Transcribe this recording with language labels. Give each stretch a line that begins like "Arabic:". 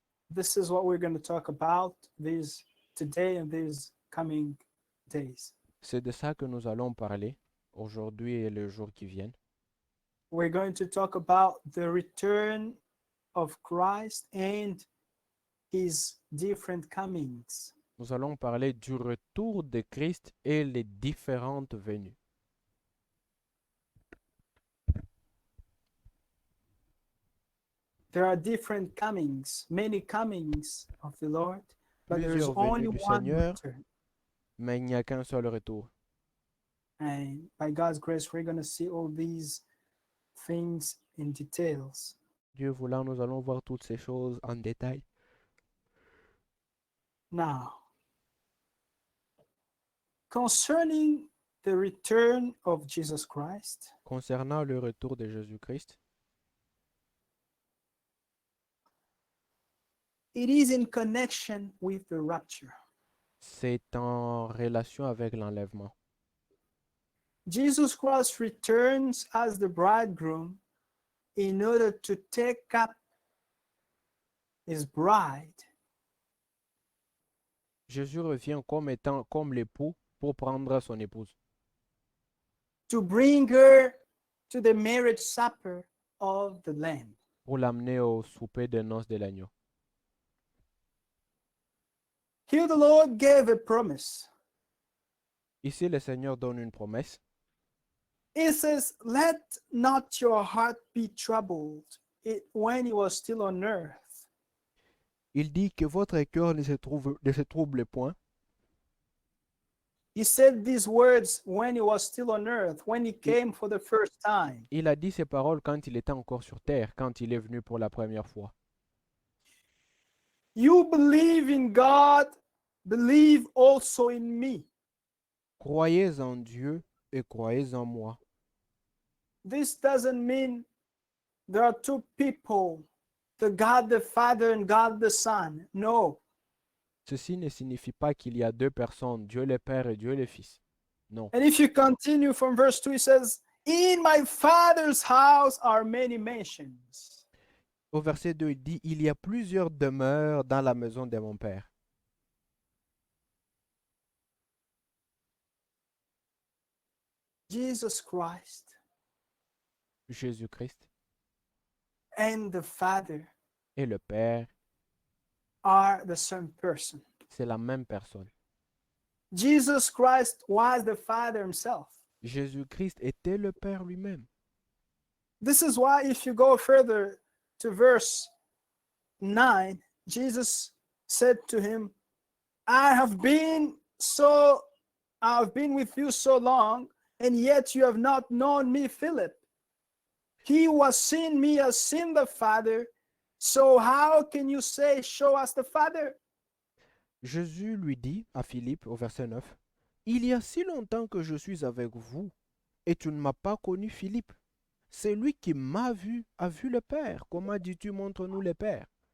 English: This is what we're going to talk about today and these coming days.
French: C'est de ça que nous allons parler aujourd'hui et les jours qui viennent.
English: We're going to talk about the return of Christ and his different comings.
French: Nous allons parler du retour de Christ et les différentes venues.
English: There are different comings, many comings of the Lord, but there is
French: Plusieurs
English: only
French: venues du
English: one
French: Seigneur,
English: return.
French: mais il n'y a qu'un seul retour.
English: And by God's grace, we're going to see all these things in details.
French: Dieu voulant, nous allons voir toutes ces choses en détail.
English: Now, concerning the return of Jesus Christ,
French: Concernant le retour de Jésus-Christ,
English: it is in connection with the rapture.
French: c'est en relation avec l'enlèvement.
English: Jesus Christ returns as the bridegroom in order to take up his bride.
French: Jésus revient comme étant comme l'époux pour prendre son épouse,
English: To bring her to the marriage supper of the Lamb.
French: pour l'amener au souper de noces de l'agneau.
English: Here the Lord gave a promise.
French: Ici, le Seigneur donne une promesse.
English: He says, let not your heart be troubled when he was still on earth.
French: Il dit que votre cœur ne se trouble point.
English: He said these words when he was still on earth, when he came for the first time.
French: Il a dit ces paroles quand il était encore sur terre, quand il est venu pour la première fois.
English: You believe in God, believe also in me.
French: Croyez en Dieu et croyez en moi.
English: This doesn't mean there are two people, the God the Father and God the Son. No.
French: Ceci ne signifie pas qu'il y a deux personnes, Dieu le Père et Dieu le Fils. Non.
English: And if you continue from verse 2, it says, in my Father's house are many mansions.
French: Au verset 2, il dit, il y a plusieurs demeures dans la maison de mon Père.
English: Jesus Christ
French: Jésus-Christ
English: and the Father
French: et le Père,
English: are the same person.
French: c'est la même personne.
English: Jesus Christ was the Father himself.
French: Jésus-Christ était le Père lui-même.
English: This is why if you go further to verse 9, Jesus said to him, I've been with you so long, and yet you have not known me, Philip. He who has seen me has seen the Father. So how can you say, show us the Father?
French: Jésus lui dit à Philippe au verset 9, il y a si longtemps que je suis avec vous et tu ne m'as pas connu, Philippe. C'est lui qui m'a vu, a vu le Père. Comment dis-tu, montre-nous le Père?